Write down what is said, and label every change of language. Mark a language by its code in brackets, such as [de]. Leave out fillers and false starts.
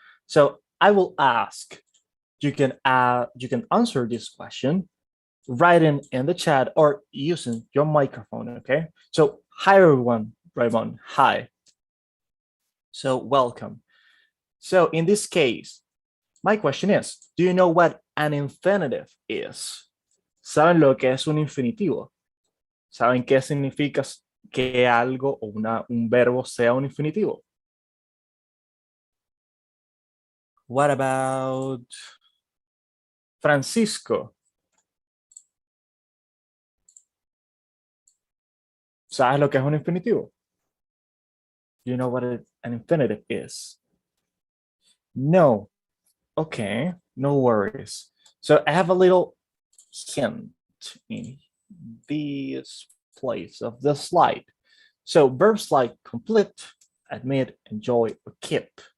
[en] So I will ask, you can answer this question, writing in the chat or using your microphone, okay? So hi everyone, Raymond, hi. So welcome. So in this case, my question is, do you know what an infinitive is? [es] ¿Saben lo que es un infinitivo? ¿Saben qué significa que algo o un verbo sea un infinitivo? [en] What about Francisco? [es] ¿Sabes lo que es un infinitivo? [en] Do you know what an infinitive is? No. Okay, no worries. So I have a little hint in this place of the slide. So verbs like complete, admit, enjoy, or keep.